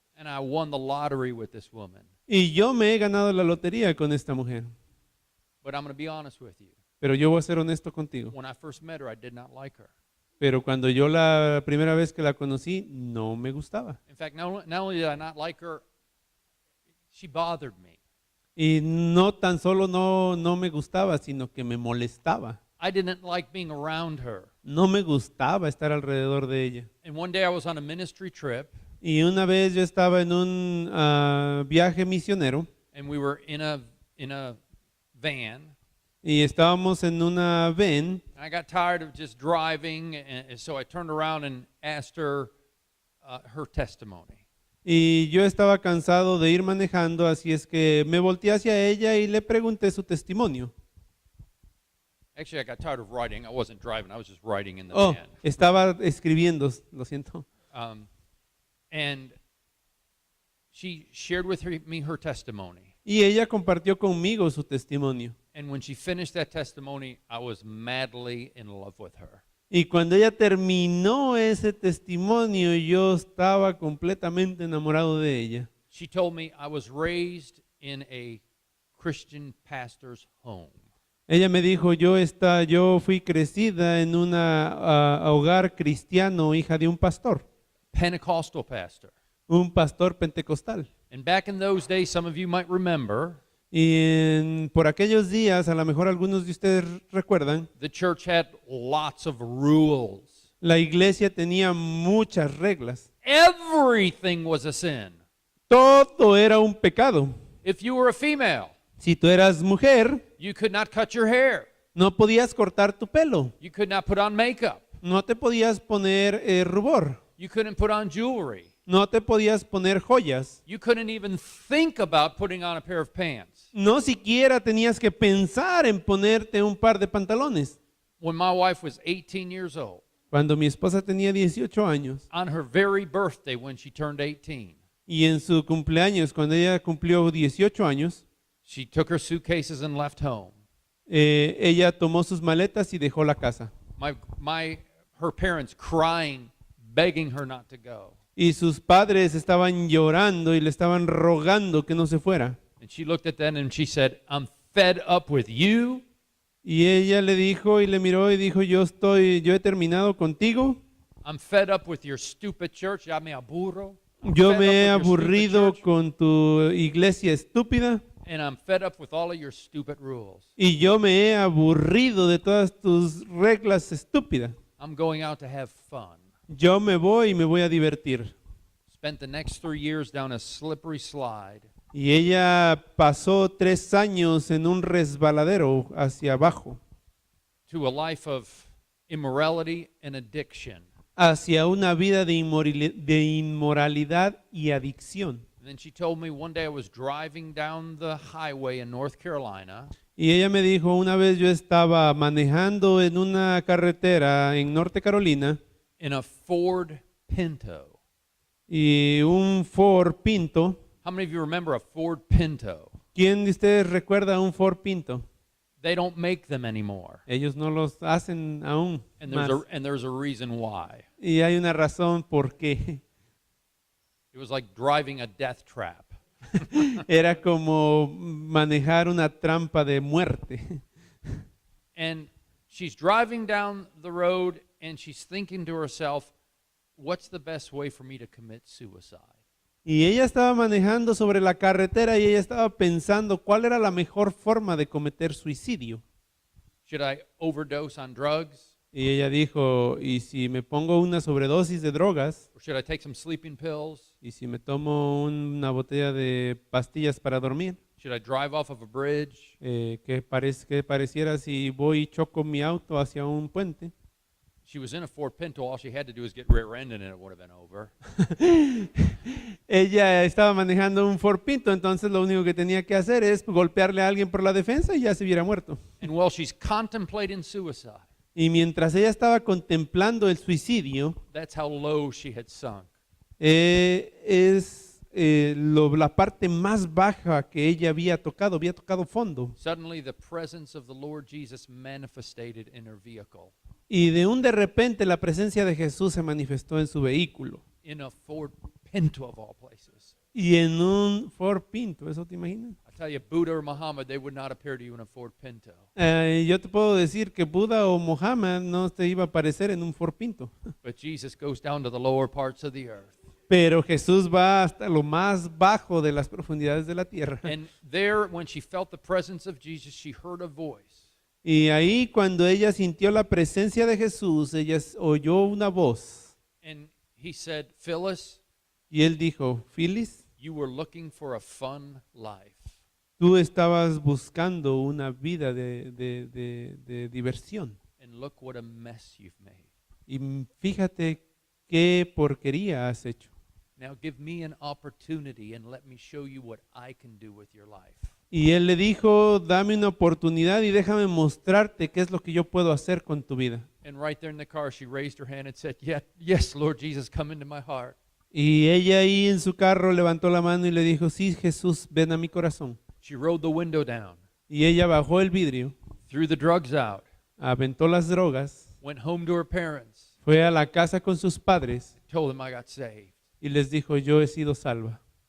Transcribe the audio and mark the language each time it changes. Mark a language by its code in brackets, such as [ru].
[en] And I won the lottery with this woman. [es] Y yo me he ganado la lotería con esta mujer. [en] But I'm going to be honest with you. [es] Pero yo voy a ser honesto contigo. [en] When I first met her, I did not like her. [es] Pero cuando yo la primera vez que la conocí, no me gustaba. [en] In fact, not only did I not like her, she bothered me. [es] Y no tan solo no me gustaba, sino que me molestaba. [en] I didn't like being around her. [es] No me gustaba estar alrededor de ella. [en] And one day I was on a ministry trip, [es] Y una vez yo estaba en un viaje misionero [en] and we were in a van. [es] y estábamos en una van. [en] I got tired of just driving, and so I turned around and asked her her testimony. [es] Y yo estaba cansado de ir manejando, así es que me volteé hacia ella y le pregunté su testimonio. [en] Actually, I got tired of writing. I wasn't driving. I was just writing in the Oh, van. [es] estaba escribiendo, lo siento. [en] And she shared with me her testimony. [es] Y ella compartió conmigo su testimonio. [en] And when she finished that testimony, I was madly in love with her. [es] Y cuando ella terminó ese testimonio, yo estaba completamente enamorado de ella. [en] She told me I was raised in a Christian pastor's home. [es] Ella me dijo, yo fui crecida en un hogar cristiano, hija de un pastor, [en] Pentecostal pastor. [es] un pastor pentecostal. [en] And back in those days, some of you might remember, [es] Y por aquellos días, a lo mejor algunos de ustedes recuerdan, [en] the church had lots of rules. [es] la iglesia tenía muchas reglas. [en] Everything was a sin. [es] Todo era un pecado. [en] If you were a female, [es] Si tú eras mujer, [en] you could not cut your hair. [es] no podías cortar tu pelo, [en] You could not put on makeup. [es] no te podías poner rubor, [en] You couldn't put on jewelry. [es] no te podías poner joyas, [en] You couldn't even think about putting on a pair of pants. [es] no siquiera tenías que pensar en ponerte un par de pantalones. [en] When my wife was 18 years old, [es] Cuando mi esposa tenía 18 años [en] on her very birthday when she turned 18, [es] y en su cumpleaños, cuando ella cumplió 18 años, [en] she took her suitcases and left home. [es] ella tomó sus maletas y dejó la casa. [en] Her parents crying, begging her not to go. [es] Y sus padres estaban llorando y le estaban rogando que no se fuera. [en] And she looked at them and she said, I'm fed up with you. [es] Y ella le dijo y le miró y dijo, yo he terminado contigo. [en] I'm fed up with your stupid church. [es] Ya me aburro. [en] I'm [es] Yo [en] fed [es] me he [en] up with your stupid [es] aburrido [en] church, [es] con tu iglesia estúpida [en] and I'm fed up with all of your stupid rules. [es] y yo me he aburrido de todas tus reglas estúpidas. [en] I'm going out to have fun. [es] Yo me voy y me voy a divertir. [en] Spent the next 3 years down a slippery slide. [es] Y ella pasó 3 años en un resbaladero hacia abajo, [en] To a life of immorality and addiction. [es] hacia una vida de inmoralidad y adicción. [en] And then she told me one day I was driving down the highway in North Carolina, [es] Y ella me dijo, una vez yo estaba manejando en una carretera en Norte Carolina [en] in a Ford Pinto. [es] y un Ford Pinto. [en] How many of you remember a Ford Pinto? [es] ¿Quién de ustedes recuerda un Ford Pinto? [en] They don't make them anymore. [es] Ellos no los hacen aún [en] And [es] más. [en] there's a reason why. [es] Y hay una razón por qué. [en] It was like driving a death trap. [es] Era como manejar una trampa de muerte. [en] And she's driving down the road and she's thinking to herself, what's the best way for me to commit suicide? [es] Y ella estaba manejando sobre la carretera y ella estaba pensando cuál era la mejor forma de cometer suicidio. [en] Should I overdose on drugs? [es] Y ella dijo, ¿y si me pongo una sobredosis de drogas? [en] Or should I take some sleeping pills? [es] ¿Y si me tomo una botella de pastillas para dormir? [en] Should I drive off of a bridge? [es] ¿Qué pareciera si voy y choco mi auto hacia un puente? [en] She was in a Ford Pinto. All she had to do was get rear-ended and it would have been over. [es] Ella estaba manejando un Ford Pinto, entonces lo único que tenía que hacer es golpearle a alguien por la defensa y ya se hubiera muerto. [en] And while she's contemplating suicide, [es] Y mientras ella estaba contemplando el suicidio, [en] that's how low she had sunk. [es] la parte más baja que ella había tocado fondo. [en] Suddenly, the presence of the Lord Jesus manifested in her vehicle. [es] Y de repente la presencia de Jesús se manifestó en su vehículo. [en] in a Ford Pinto of all places. [es] Y en un Ford Pinto, ¿eso te imaginas? [en] I tell you, Buddha or Muhammad, they would not appear to you in a Ford Pinto. [es] Yo te puedo decir que Buda o Mohammed no te iba a aparecer en un Ford Pinto. [en] But Jesus goes down to the lower parts of the earth. [es] Pero Jesús va hasta lo más bajo de las profundidades de la tierra. [en] And there, when she felt the presence of Jesus, she heard a voice. [es] Y ahí cuando ella sintió la presencia de Jesús, ella oyó una voz. [en] And he said, Phyllis, [es] Y él dijo, Phyllis, [en] you were looking for a fun life. [es] tú estabas buscando una vida de diversión. [en] And look what a mess you've made. [es] Y fíjate qué porquería has hecho. [en] Now give me an opportunity and let me show you what I can do with your life. [es] Y él le dijo, dame una oportunidad y déjame mostrarte qué es lo que yo puedo hacer con tu vida. [en] And right there in the car, she raised her hand and said, yeah, yes, Lord Jesus, come into my heart. [es] Y ella ahí en su carro levantó la mano y le dijo, sí, Jesús, ven a mi corazón. [en] She rolled the window down, [es] Y ella bajó el vidrio, [en] threw the drugs out, [es] aventó las drogas, [en] went home to her parents, [es] fue a la casa con sus padres [en] told them I got saved. [es] y les dijo, yo he sido salva.